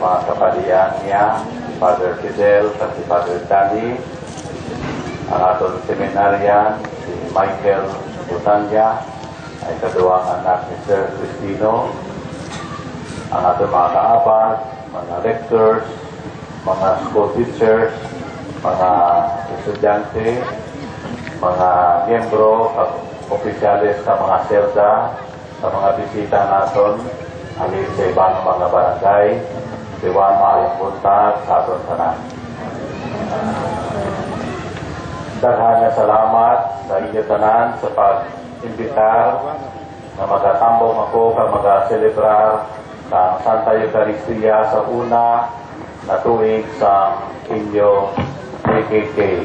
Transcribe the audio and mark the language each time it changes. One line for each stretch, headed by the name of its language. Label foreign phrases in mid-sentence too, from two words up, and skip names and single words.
Hiligaynon: mga kapalian niya, Father Fidel at si Father Dani, ang atong seminaryan, si Michael Butanya, ay kaduwang anak ni Sir Cristino, ang atong mga kaabas, mga lectors, mga
English: school teachers,
Hiligaynon: mga estudyante, mga miyembro, opisyales sa mga selda, sa mga bisita naton, alin sa ibang mga barangay, diwan maayong buntag sa aton tanan. Daghan na salamat sa inyo tanan sa pag-imbitar na magatambong ako kag mag-celebrar ang Santa Eucharistia sa una na tuig sa inyong PKK.